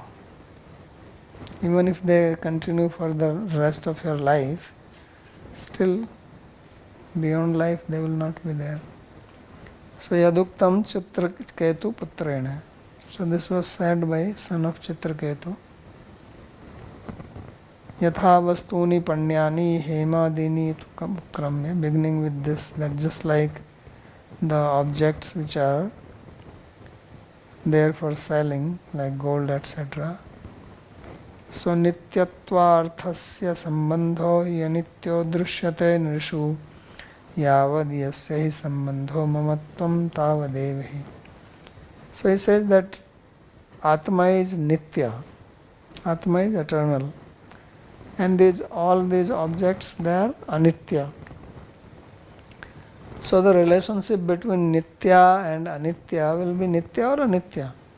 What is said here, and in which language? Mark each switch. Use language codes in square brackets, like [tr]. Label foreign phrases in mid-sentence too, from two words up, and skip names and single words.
[en] Even if they continue for the rest of your life, still beyond life they will not be there. [sa] So Yaduktam Chitraketu Putrena. [en] So this was said by son of Chitraketu. [sa] Yatha vastuni panyani hemadini tukramya. [en] Beginning with this, that just like the objects which are there for selling, like gold, etc. [sa] So nityatvarthasya sambandho yanityo drishyate nrishu yavad yasya hi sambandho mamatvam tavadevahi. [en] So he says that Atma is nitya, Atma is eternal, and all these objects, they are anitya. So the relationship between nitya and anitya will be nitya or anitya?